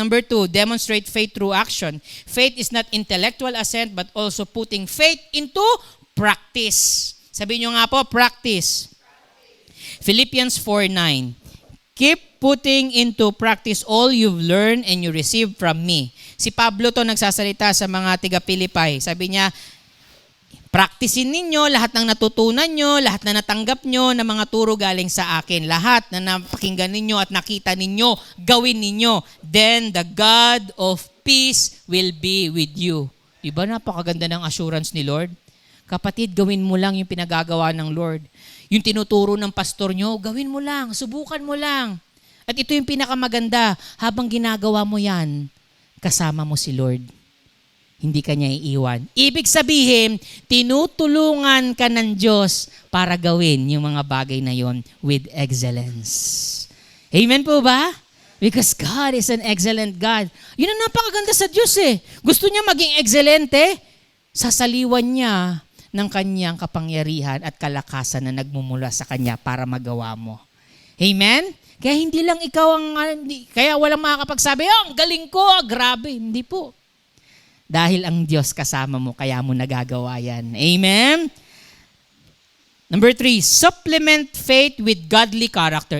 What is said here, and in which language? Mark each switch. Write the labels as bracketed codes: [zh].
[en] Number 2, demonstrate faith through action. Faith is not intellectual assent but also putting faith into practice. [tl] Sabihin nyo nga po, practice. Philippians 4:9. [en] Keep putting into practice all you've learned and you received from me. [tl] Si Pablo to nagsasalita sa mga tiga-Pilipay. Sabi niya, practicein ninyo lahat ng natutunan nyo, lahat na natanggap nyo na mga turo galing sa akin. Lahat na napakinggan ninyo at nakita ninyo, gawin ninyo. [en] Then the God of peace will be with you. [tl] Diba napakaganda ng assurance ni Lord? Kapatid, gawin mo lang yung pinagagawa ng Lord. Yung tinuturo ng pastor nyo, gawin mo lang, subukan mo lang. At ito yung pinakamaganda, habang ginagawa mo yan, kasama mo si Lord. Hindi ka niya iiwan. Ibig sabihin, tinutulungan ka ng Diyos para gawin yung mga bagay na yon [en] with excellence. [tl] Amen po ba? [en] Because God is an excellent God. [tl] Yun ang napakaganda sa Diyos eh. Gusto niya maging excelente, sasaliwan niya ng kanyang kapangyarihan at kalakasan na nagmumula sa kanya para magawa mo. Amen? Kaya hindi lang ikaw kaya walang makakapagsabi, ang galing ko, grabe. Hindi po. Dahil ang Diyos kasama mo, kaya mo nagagawa yan. Amen? [en] Number 3, supplement faith with godly character.